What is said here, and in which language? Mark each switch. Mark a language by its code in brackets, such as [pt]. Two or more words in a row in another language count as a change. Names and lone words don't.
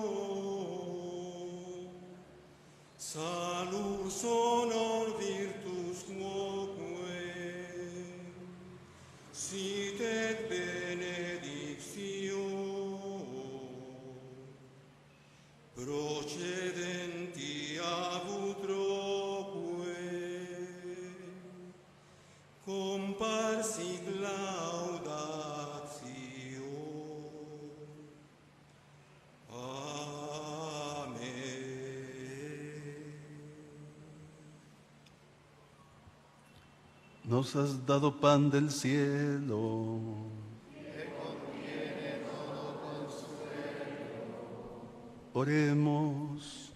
[la] salus honor virtus quoque sit et benedictio procedenti ab utroque comparsit laudatio. [es] Amén. Nos has dado pan del cielo. Oremos.